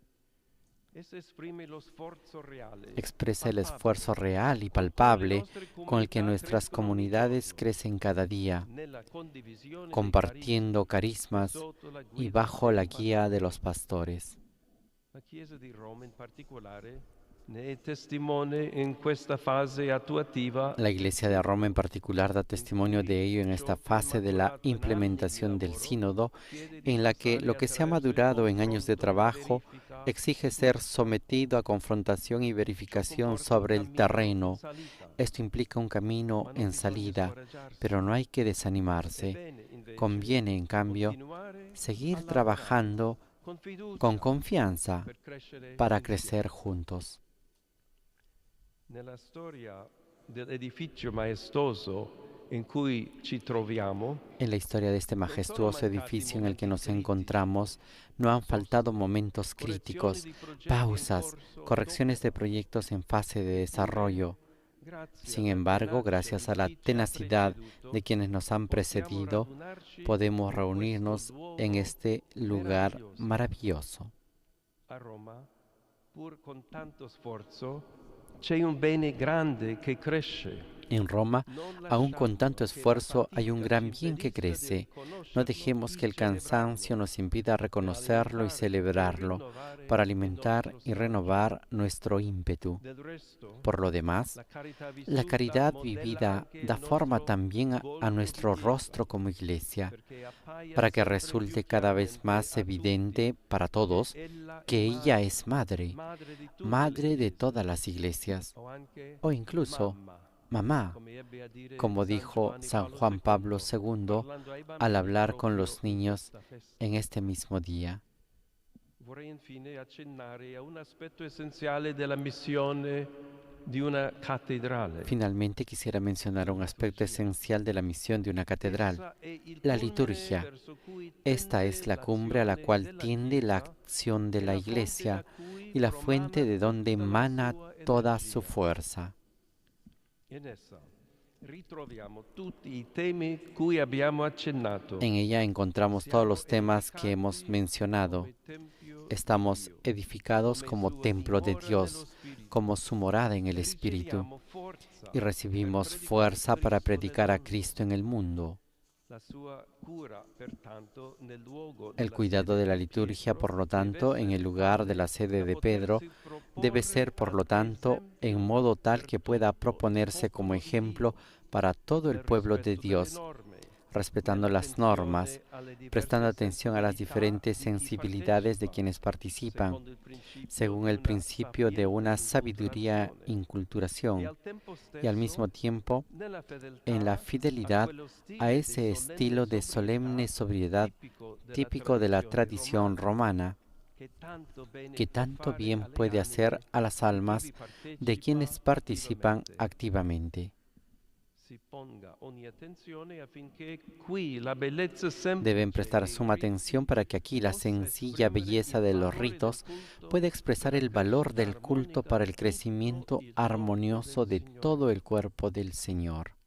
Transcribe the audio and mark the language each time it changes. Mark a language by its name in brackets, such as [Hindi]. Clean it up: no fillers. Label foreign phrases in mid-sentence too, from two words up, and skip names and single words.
[Spanish] Expresa el esfuerzo real y palpable con el que nuestras comunidades crecen cada día, compartiendo carismas y bajo la guía de los pastores. [Italian] La Chiesa di Roma in particolare ne è testimone in questa fase attuativa. [Spanish] La Iglesia de Roma en particular da testimonio de ello en esta fase de la implementación del sínodo, en la que lo que se ha madurado en años de trabajo exige ser sometido a confrontación y verificación sobre el terreno. Esto implica un camino en salida, pero no hay que desanimarse. Conviene, en cambio, seguir trabajando con confianza para crecer juntos. [Italian] Nella storia dell'edificio maestoso in cui ci troviamo, [Spanish] en la historia de este majestuoso edificio en el que nos encontramos, no han faltado momentos críticos, pausas, correcciones de proyectos en fase de desarrollo. Sin embargo, gracias a la tenacidad de quienes nos han precedido, podemos reunirnos en este lugar maravilloso. [Italian] a Roma, pur con tanto sforzo, c'è un bene grande che cresce. [Spanish] En Roma, aún con tanto esfuerzo, hay un gran bien que crece. No dejemos que el cansancio nos impida reconocerlo y celebrarlo, para alimentar y renovar nuestro ímpetu. Por lo demás, la caridad vivida da forma también a nuestro rostro como iglesia, para que resulte cada vez más evidente para todos que ella es madre, madre de todas las iglesias, o incluso mamá, como dijo San Juan Pablo II al hablar con los niños en este mismo día. [Italian] Vorrei infine accennare a un aspetto essenziale della missione di una cattedrale. [Spanish] Finalmente quisiera mencionar un aspecto esencial de la misión de una catedral, [Italian] Essa è il [Spanish] la [Italian] culmine [Spanish] liturgia. [Italian] verso cui [Spanish] Esta [Italian] tende [Spanish] es la cumbre a la [Italian] l'azione [Spanish] cual [Italian] della [Spanish] tiende la [Italian] Chiesa [Spanish] acción de [Italian] e [Spanish] la [Italian] la fonte [Spanish] Iglesia [Italian] da cui [Spanish] y la [Italian] promana [Spanish] fuente de donde [Italian] tutta la [Spanish] emana [Italian] sua [Spanish] toda su [Italian] energia. [Spanish] fuerza. [Italian] In essa ritroviamo tutti i temi cui abbiamo accennato. [Spanish] En ella encontramos todos los temas que hemos mencionado. [Italian] Come tempio [Spanish] Estamos [Italian] di Dio, [Spanish] edificados [Italian] come [Spanish] como [Italian] sua [Spanish] templo de [Italian] dimora [Spanish] Dios, [Italian] nello Spirito, [Spanish] como su morada en el [Italian] e [Spanish] Espíritu, [Italian] riceviamo forza [Spanish] y [Italian] per [Spanish] recibimos [Italian] predicare [Spanish] fuerza para [Italian] Cristo [Spanish] predicar [Italian] nel [Spanish] a [Italian] mondo. [Spanish] Cristo en el mundo. [Italian] La sua cura, pertanto, nel luogo [Spanish] El [Italian] della [Spanish] cuidado [Italian] sede [Spanish] de la [Italian] di [Spanish] liturgia, [Italian] Pietro, [Spanish] por lo [Italian] deve [Spanish] tanto, en [Italian] essere [Spanish] el lugar de [Italian] tale [Spanish] la sede [Italian] da [Spanish] de Pedro, [Italian] potersi [Spanish] debe [Italian] proporre [Spanish] ser, por lo [Italian] ad [Spanish] tanto, en [Italian] esempio [Spanish] modo tal [Italian] per [Spanish] que pueda [Italian] tutto il [Spanish] proponerse como [Italian] popolo di [Spanish] ejemplo [Italian] Dio, [Spanish] para todo el [Italian] nel [Spanish] pueblo de [Italian] rispetto delle [Spanish] Dios, [Italian] norme, [Spanish] respetando las normas, [Italian] nell'attenzione alle [Spanish] prestando [Italian] diverse [Spanish] atención a las [Italian] sensibilità [Spanish] diferentes [Italian] di chi [Spanish] sensibilidades de [Italian] partecipa, [Spanish] quienes participan, [Italian] secondo il principio [Spanish] según [Italian] di [Spanish] el [Italian] una [Spanish] principio de una sabiduría [Italian] sapiente e inculturazione, e [Spanish] inculturación, [Italian] al tempo [Spanish] y al [Italian] stesso [Spanish] mismo tiempo [Italian] nella [Spanish] en la [Italian] fedeltà a [Spanish] fidelidad [Italian] quello [Spanish] a [Italian] stile di [Spanish] ese estilo de solemne sobriedad [Italian] tipico della [Spanish] típico de la [Italian] tradizione [Spanish] tradición romana, que tanto bien puede hacer a las almas de quienes participan activamente. Deben prestar suma atención para que aquí la sencilla belleza de los ritos pueda expresar el valor del culto para el crecimiento armonioso de todo el cuerpo del Señor.